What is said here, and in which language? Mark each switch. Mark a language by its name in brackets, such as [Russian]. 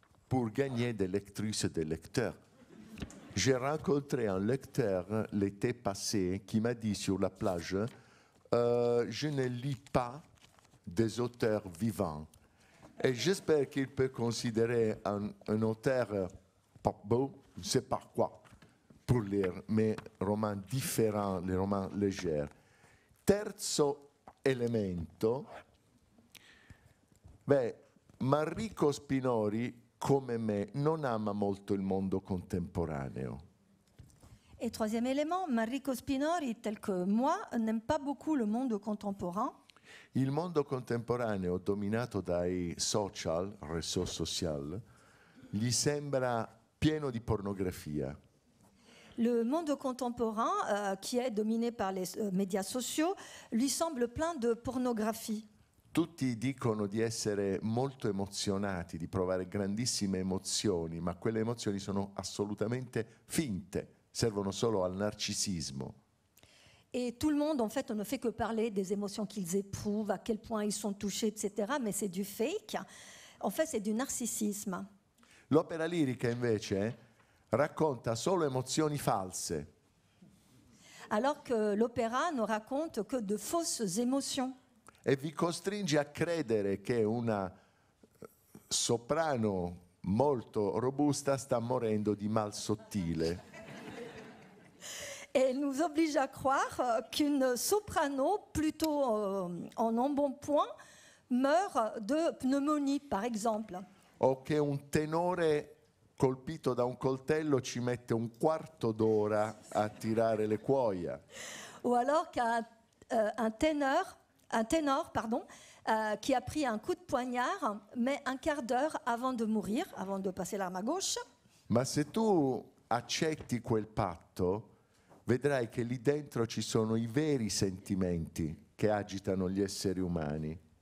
[French] Pour gagner des lectrices et des lecteurs. J'ai rencontré un lecteur l'été passé qui m'a dit sur la plage je ne lis pas des auteurs vivants. Et j'espère qu'il peut considérer un auteur pas beau, je ne sais pas quoi, pour lire mes romans différents, les romans légers. [Italian] Terzo elemento, Manrico Spinori, come me, non ama molto il mondo contemporaneo. [French] Et troisième élément, Manrico Spinori, tel que moi, n'aime pas beaucoup le monde contemporain. [Italian] Il mondo contemporaneo dominato dai social, [French] réseaux sociaux, [Italian] gli sembra pieno di pornografia. [French] Le monde contemporain, qui est dominé par les médias sociaux, lui semble plein de pornographie. [Italian] Tutti dicono di essere molto emozionati, di provare grandissime emozioni, ma quelle emozioni sono assolutamente finte, servono solo al narcisismo. [French] Et tout le monde, en fait, on ne fait que parler des émotions qu'ils éprouvent, à quel point ils sont touchés, etc. Mais c'est du fake. En fait, c'est du narcissisme. [Italian] L'opera lirica, invece, racconta solo emozioni false. [French] Alors que l'opéra ne raconte que de fausses émotions. [Italian] E vi costringe a credere che una soprano molto robusta sta morendo di mal sottile. [French] Et elle nous oblige à croire qu'une soprano, plutôt en embonpoint, meurt de pneumonie, par exemple. [Italian] O che un tenore colpito da un coltello ci mette un quarto d'ora a tirare le cuoia. [French] Ou alors qu'un ténor, qui a pris un coup de poignard, met un quart d'heure avant de mourir, avant de passer l'arme à gauche. [Italian] Ma se tu accetti quel patto, vedrai che lì dentro ci sono i veri sentimenti che agitano gli esseri umani.